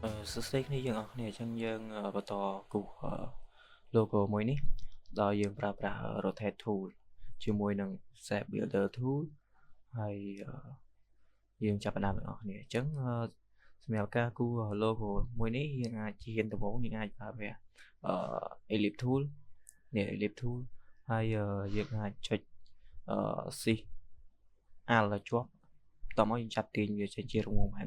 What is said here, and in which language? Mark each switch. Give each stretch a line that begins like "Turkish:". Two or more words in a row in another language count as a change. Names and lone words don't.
Khmer: សួស្តីគ្នាយើងអរគ្នាអញ្ចឹងយើងបន្តគូសlogo មួយនេះដោយយើងប្រើប្រាស់
English: rotate tool
Khmer: ជាមួយនឹង
English: shape builder tool
Khmer: ហើយយើងចាប់ផ្ដើមទាំងអស់គ្នាអញ្ចឹងសម្រាប់ការគូស logo មួយនេះយើងអាច ជាដំបូងយើងអាចប្រើប្រាស់
English: ellipse tool
Khmer: នេះ
English: ellipse tool
Khmer: ហើយយើងអាចចុច
English: shift alt
Khmer: ឲ្យជាប់បន្តមកយើងចាប់ទាញវាចេញជារង្វង់បែប